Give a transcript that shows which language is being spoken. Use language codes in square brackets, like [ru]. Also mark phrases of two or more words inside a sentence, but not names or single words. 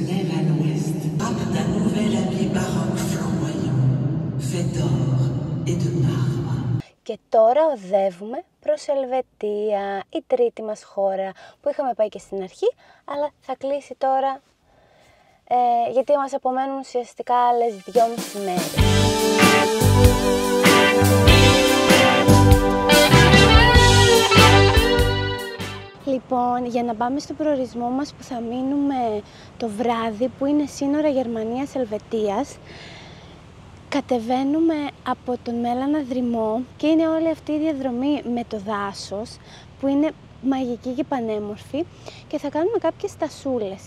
[fr] à l'ouest, frappe d'un nouvel habit baroque flamboyant, fait d'or et de marbre. [el] Και τώρα οδεύουμε προς Ελβετία, η τρίτη μας χώρα που είχαμε πάει και στην αρχή, αλλά θα κλείσει τώρα γιατί μας απομένουν ουσιαστικά άλλες 2,5 μέρες. Λοιπόν, για να πάμε στο προορισμό μας που θα μείνουμε το βράδυ, που είναι σύνορα Γερμανίας-Ελβετίας, κατεβαίνουμε από τον Μέλανα Δρυμό και είναι όλη αυτή η διαδρομή με το δάσος που είναι μαγική και πανέμορφη και θα κάνουμε κάποιες στασούλες.